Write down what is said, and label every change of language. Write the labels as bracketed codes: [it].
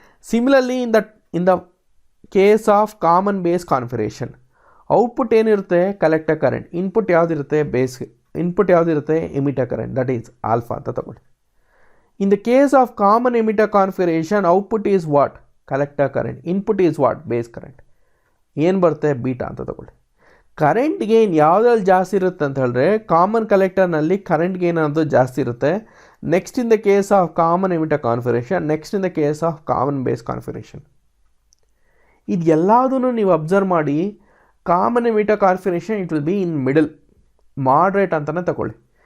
[en] similarly in the case of common base configuration, [kn] output ಏನಿರುತ್ತೆ? Collector current. Input ಯಾವುದಿರುತ್ತೆ? Base. Input ಯಾವುದಿರುತ್ತೆ? Emitter current, that is alpha ಅಂತ ತಗೊಳ್ಳಿ. [en] In the case of common emitter configuration, output is what? Collector current. Input is what? Base current. [kn] ಏನು ಬರುತ್ತೆ? Beta ಅಂತ ತಗೊಳ್ಳಿ. Current gain ಯಾವುದ್ರಲ್ಲಿ ಜಾಸ್ತಿ ಇರುತ್ತೆ ಅಂತ ಹೇಳಿದ್ರೆ ಕಾಮನ್ ಕಲೆಕ್ಟರ್ನಲ್ಲಿ ಕರೆಂಟ್ ಗೇನ್ ಅನ್ನೋದು ಜಾಸ್ತಿ ಇರುತ್ತೆ. [en] Next in the case of common emitter configuration, next in the case of common base configuration. [kn] ಇದು ಎಲ್ಲದನ್ನು ನೀವು ಅಬ್ಸರ್ವ್ ಮಾಡಿ. Common emitter configuration [en] it will be in middle, [kn] moderate ಅಂತಲೇ ತಗೊಳ್ಳಿ.